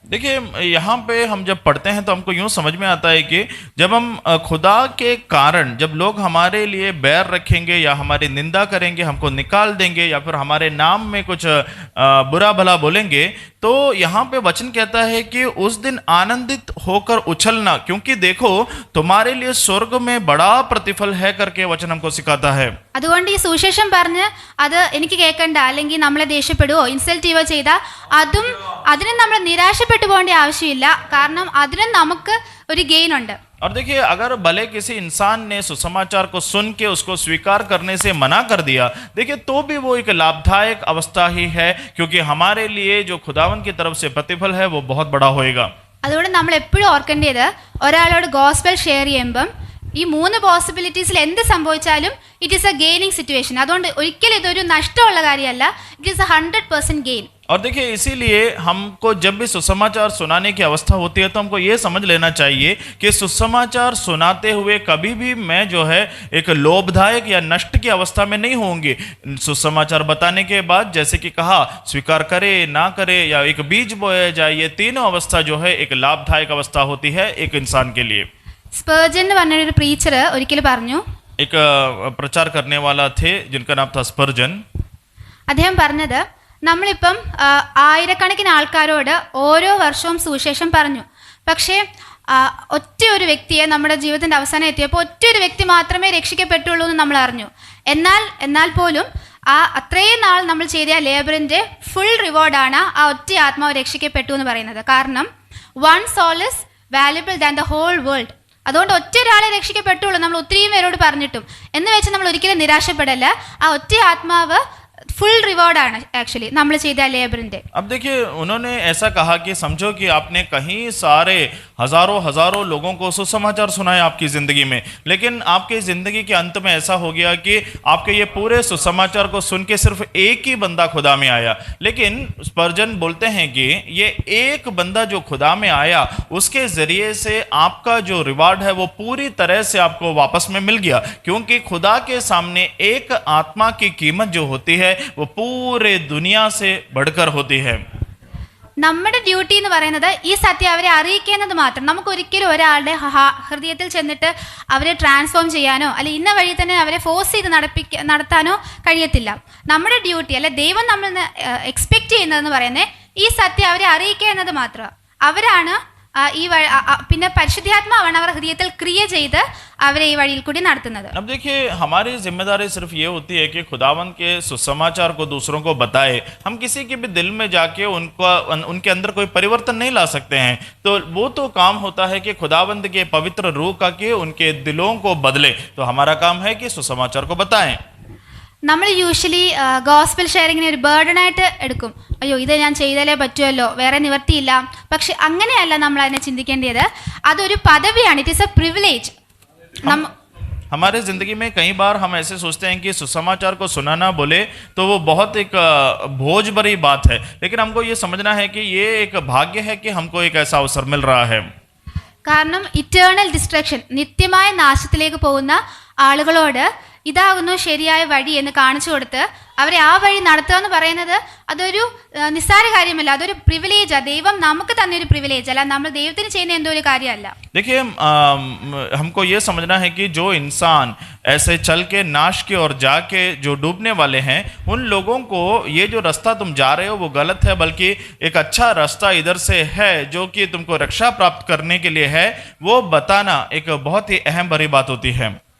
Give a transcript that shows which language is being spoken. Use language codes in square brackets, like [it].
[hi] देखिए यहाँ पे हम जब पढ़ते हैं तो हमको यूं समझ में आता है कि जब हम खुदा के कारण जब लोग हमारे लिए बैर रखेंगे या हमारी निंदा करेंगे, हमको निकाल देंगे या फिर हमारे नाम में कुछ बुरा भला बोलेंगे, तो यहाँ पे वचन कहता है कि उस दिन आनंदित होकर उछलना, क्योंकि देखो तुम्हारे लिए स्वर्ग में बड़ा प्रतिफल है करके वचन हमको सिखाता है. [ml] അതുകൊണ്ട് ഈ സുവിശേഷം പറഞ്ഞ് അത് എനിക്ക് കേൾക്കണ്ട, അല്ലെങ്കിൽ നമ്മളെ ദേഷ്യപ്പെടുവോ ഇൻസൾട്ട് ചെയ്യുവോ ചെയ്താൽ അതിന് നമ്മൾ നിരാശപ്പെട്ടു പോകേണ്ട ആവശ്യമില്ല. കാരണം അതിനും നമുക്ക് ഒരു ഗെയിൻ ഉണ്ട്. [hi] और देखिए अगर भले किसी इंसान ने सुसमाचार को सुन के उसको स्वीकार करने से मना कर दिया, देखिए तो भी वो एक लाभदायक अवस्था ही है, क्योंकि हमारे लिए जो खुदावन की तरफ से प्रतिफल है वो बहुत बड़ा होएगा. [ml] അതുകൊണ്ട് നമ്മൾ എപ്പോഴും ഓർക്കേണ്ടത്, ഒരാളോട് ഗോസ്പൽ ഷെയർ ചെയ്യുമ്പം ഈ 3 പോസിബിലിറ്റീസിൽ എന്ത് സംഭവിച്ചാലും [en] It is a gaining situation. [ml] അതുകൊണ്ട് ഒരിക്കലും ഇതൊരു നഷ്ടമുള്ള കാര്യമല്ല, [en] It is 100% gain. [hi] और देखिए इसीलिए हमको जब भी सुसमाचार सुनाने की अवस्था होती है तो हमको ये समझ लेना चाहिए कि सुसमाचार सुनाते हुए कभी भी मैं जो है एक लोभदायक या नष्ट की अवस्था में नहीं होंगी. सुसमाचार बताने के बाद जैसे कि कहा स्वीकार करे ना करे या एक बीज बोया जाए, ये तीनों अवस्था जो है एक लाभदायक अवस्था होती है एक इंसान के लिए. [ml] സ്പർജൻ എന്ന് പറഞ്ഞൊരു പ്രീച്ചർ ഒരിക്കൽ പറഞ്ഞു, [hi] एक प्रचार करने वाला थे जिनका नाम था स्पर्जन. [ml] അദ്ദേഹം പറഞ്ഞത്, നമ്മളിപ്പം ആയിരക്കണക്കിന് ആൾക്കാരോട് ഓരോ വർഷവും സുവിശേഷം പറഞ്ഞു, പക്ഷേ ഒറ്റ ഒരു വ്യക്തിയെ നമ്മുടെ ജീവിതത്തിൻ്റെ അവസാനം എത്തിയപ്പോൾ ഒറ്റ ഒരു വ്യക്തി മാത്രമേ രക്ഷിക്കപ്പെട്ടുള്ളൂ എന്ന് നമ്മൾ അറിഞ്ഞു. എന്നാൽ പോലും അത്രയും നാൾ നമ്മൾ ചെയ്ത ലേബറിൻ്റെ ഫുൾ റിവാർഡാണ് ആ ഒറ്റ ആത്മാവ് രക്ഷിക്കപ്പെട്ടു എന്ന് പറയുന്നത്. കാരണം [en] 1 soul is valuable than the whole world. [ml] അതുകൊണ്ട് ഒറ്റ ഒരാളെ രക്ഷിക്കപ്പെട്ടുള്ളൂ നമ്മൾ ഒത്തിരിയും പേരോട് പറഞ്ഞിട്ടും എന്ന് വെച്ച് നമ്മൾ ഒരിക്കലും നിരാശപ്പെടല്ല. ആ ഒറ്റ ആത്മാവ് फुल रिवॉर्ड ആണ് एक्चुअली നമ്മൾ ചെയ്ത ലേബറിന്റെ. [hi] अब देखिए उन्होंने ऐसा कहा कि समझो कि आपने कहीं सारे हजारों लोगों को सुसमाचार सुनाया आपकी जिंदगी में, लेकिन आपकी जिंदगी के अंत में ऐसा हो गया कि आपके ये पूरे सुसमाचार को सुन के सिर्फ एक ही बंदा खुदा में आया. लेकिन स्पर्जन बोलते हैं कि ये एक बंदा जो खुदा में आया उसके जरिए से आपका जो रिवार्ड है वो पूरी तरह से आपको वापस में मिल गया, क्योंकि खुदा के सामने एक आत्मा की कीमत जो होती है वो पूरे दुनिया से बढ़कर होती है. [ml] നമ്മുടെ ഡ്യൂട്ടി എന്ന് പറയുന്നത് ഈ സത്യം അവരെ അറിയിക്കുന്നത് മാത്രം. നമുക്ക് ഒരിക്കലും ഒരാളുടെ ഹൃദയത്തിൽ ചെന്നിട്ട് അവരെ ട്രാൻസ്ഫോം ചെയ്യാനോ അല്ലെ ഇന്ന വഴി തന്നെ അവരെ ഫോഴ്സ് ചെയ്ത് നടത്താനോ കഴിയത്തില്ല. നമ്മുടെ ഡ്യൂട്ടി അല്ലെ ദൈവം നമ്മൾ എക്സ്പെക്റ്റ് ചെയ്യുന്നതെന്ന് പറയുന്നത് ഈ സത്യം അവരെ അറിയിക്കുക എന്നത് മാത്രമാണ്. അവരാണ് ഈ പിന്നെ പരിശുദ്ധാത്മാവാണ് അവർ ഹൃദയത്തിൽ ക്രിയ ചെയ്ത് അവരെ ഈ വഴിയിൽ കൂടി നടത്തുന്നത്. [hi] अब देखिए हमारी जिम्मेदारी सिर्फ ये होती है कि खुदावन के सुसमाचार को दूसरों को बताए. हम किसी के भी दिल में जाके उनके अंदर कोई परिवर्तन नहीं ला सकते हैं. तो वो तो काम होता है कि खुदावंद के पवित्र रूह का के उनके दिलों को बदले. तो हमारा काम है कि सुसमाचार को बताएं. [ml] നമ്മൾ യൂഷ്വലി ഗോസ്പൽ ഷെയറിങ്ങിനെ ഒരു ബേർഡനായിട്ട് എടുക്കും. അയ്യോ ഇത് ഞാൻ ചെയ്താലേ പറ്റുമല്ലോ, വേറെ നിവർത്തിയില്ല. പക്ഷെ അങ്ങനെയല്ല നമ്മൾ അതിനെ ചിന്തിക്കേണ്ടത്. അതൊരു പദവിയാണ്. [en] It is a privilege. [hi] हमारे जिंदगी में कई बार हम ऐसे सोचते हैं कि सुसमाचार को सुनाना बोले तो वो बहुत एक बोझ भरी बात है, लेकिन हमको ये समझना है कि ये एक भाग्य है कि हमको एक ऐसा अवसर मिल रहा है. [ml] കാരണം ഇറ്റേണൽ ഡിസ്ട്രക്ഷൻ, നിത്യമായ നാശത്തിലേക്ക് പോകുന്ന ആളുകളോട് ഇതാകുന്നു ശരിയായ വഴി എന്ന് കാണിച്ചു കൊടുത്ത് അവരെ ആ വഴി നടത്തുക എന്ന് പറയുന്നത് അതൊരു നിസ്സാര കാര്യമല്ല, അതൊരു പ്രിവിലേജാണ്. ദൈവം നമുക്ക് തന്നെ ഒരു പ്രിവിലേജ് അല്ല, നമ്മൾ ദൈവത്തിന് ചെയ്യുന്ന എന്തോ ഒരു കാര്യമല്ല. [hi] देखिए हमको ये समझना है कि जो इंसान ऐसे चल के नाश की ओर जाके जो डूबने वाले हैं, उन लोगों को ये जो रास्ता तुम जा रहे हो वो गलत है, बल्कि एक अच्छा रास्ता इधर से है जो कि तुमको रक्षा प्राप्त करने के लिए है, वो बताना एक बहुत ही अहम भरी बात होती है.